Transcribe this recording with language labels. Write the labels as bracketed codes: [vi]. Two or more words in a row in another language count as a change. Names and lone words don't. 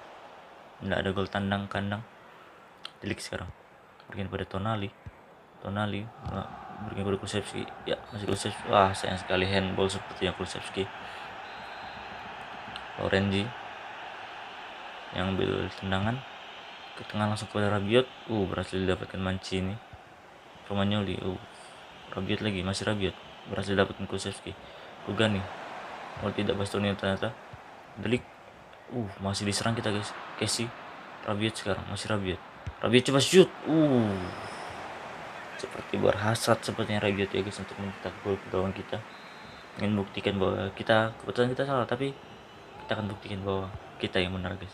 [id] Nggak ada gol tandang kandang. De Ligt sekarang berikan pada Tonali berikan pada Kulusevski, ya masih Kulusevski. Sayang sekali handball sepertinya Kulusevski. Lorenzi yang ambil tendangan ke tengah langsung kepada Rabiot. Berhasil didapatkan Mancini. Romagnoli. Rabiot lagi, masih Rabiot berhasil didapatkan Kulusevski. Rugani. Tidak Bastoni ternyata. De Ligt. Masih diserang kita guys. Kessie. Rabiot sekarang masih Rabiot coba shoot. Seperti berhasrat sepertinya Rabiot ya guys untuk mencetak gol ke gawang kita, ingin buktikan bahwa kebetulan kita salah, tapi kita akan buktikan bahwa kita yang benar guys.